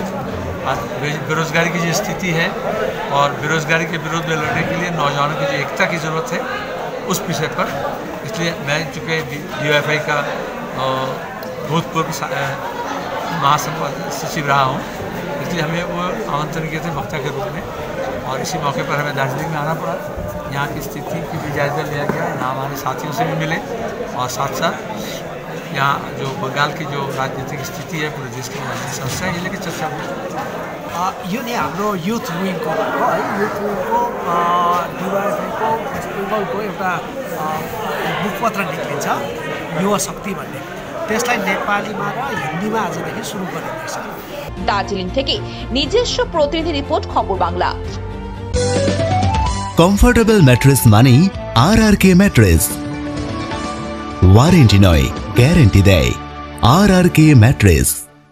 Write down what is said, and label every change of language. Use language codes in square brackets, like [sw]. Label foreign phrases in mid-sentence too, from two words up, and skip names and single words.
[hi] आज बेरोजगारी की जो स्थिति है और बेरोजगारी के विरोध में लड़ने के लिए नौजवानों की जो एकता की ज़रूरत है उस विषय पर, इसलिए मैं चूँकि DYFI का भूतपूर्व महासचिव रहा हूँ, इसलिए हमें वो आमंत्रण किए थे वक्ता के रूप में, और इसी मौके पर हमें दार्जिलिंग में आना पड़ा। यहाँ की स्थिति की भी जायजा लिया गया, यहाँ हमारे साथियों से भी मिले, और साथ साथ यहाँ जो बंगाल की जो राजनीतिक स्थिति है पूरे देश की राजनीतिक समस्या है, ये लेकर चर्चा हुई। [ne] यो नै हाम्रो युथ विङको है, युथ विङको डिवाइएफआईको वेस्ट बेङ्गलको एउटा मुखपत्र निक्लिन्छ युवा शक्ति भन्ने, त्यसलाई नेपालीमा र हिन्दीमा आजदेखि सुरु गरिँदैछ। [bn] দার্জিলিং থেকে নিজস্ব প্রতিনিধি রিপোর্ট, খবর বাংলা। [en] comfortable mattress [bn] মানেই RRK ম্যাট্রেস। ওয়ারেন্টি নয়, গ্যারান্টি দেয় RRK ম্যাট্রেস।